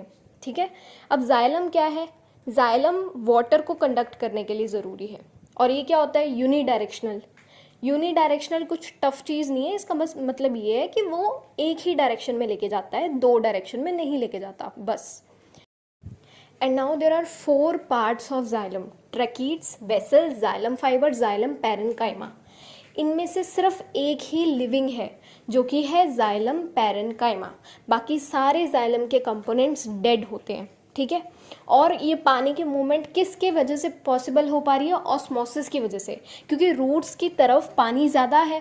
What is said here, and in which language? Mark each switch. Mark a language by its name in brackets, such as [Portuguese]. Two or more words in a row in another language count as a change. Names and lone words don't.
[Hindi] ठीक है, अब जाइलम क्या है? जाइलम वाटर को कंडक्ट करने के लिए ज़रूरी है, और ये क्या होता है? [English] uni directional. uni directional [Hindi] कुछ टफ चीज़ नहीं है, इसका बस मतलब ये है कि वो एक ही डायरेक्शन में लेके जाता है, 2 डायरेक्शन में नहीं लेके जाता बस। [English] And now there are 4 parts of xylem: tracheids, vessels, xylem fiber, xylem parenchyma. [Hindi] इनमें से सिर्फ एक ही लिविंग है जो कि है [English] xylem parenchyma. [Hindi] बाकी सारे जाइलम के कंपोनेंट्स डेड होते हैं। ठीक है, और ये पानी के मूवमेंट किसके वजह से पॉसिबल हो पा रही है? ऑस्मोसिस की वजह से, क्योंकि रूट्स की तरफ पानी ज़्यादा है।